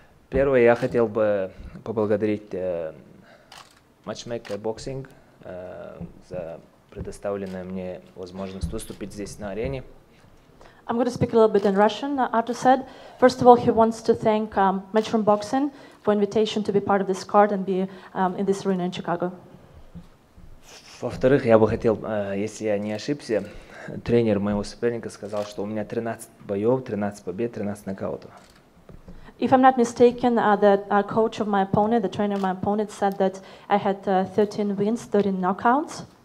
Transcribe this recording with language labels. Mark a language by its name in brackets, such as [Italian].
[Russian] Первое, я хотел бы поблагодарить Matchmaker Boxing за предоставленную мне возможность выступить здесь на арене. [English] I'm going to speak a little bit in Russian, Artur said. First of all, he wants to thank Matchroom Boxing for invitation to be part of this card and be in this arena in Chicago. [Russian] Во-вторых, я бы хотел, если я не ошибся, тренер моего соперника сказал, что у меня 13 боев, 13 побед, 13 нокаутов. [English] If I'm not mistaken, the coach of my opponent, the trainer of my opponent, said that I had 13 wins, 13 knockouts.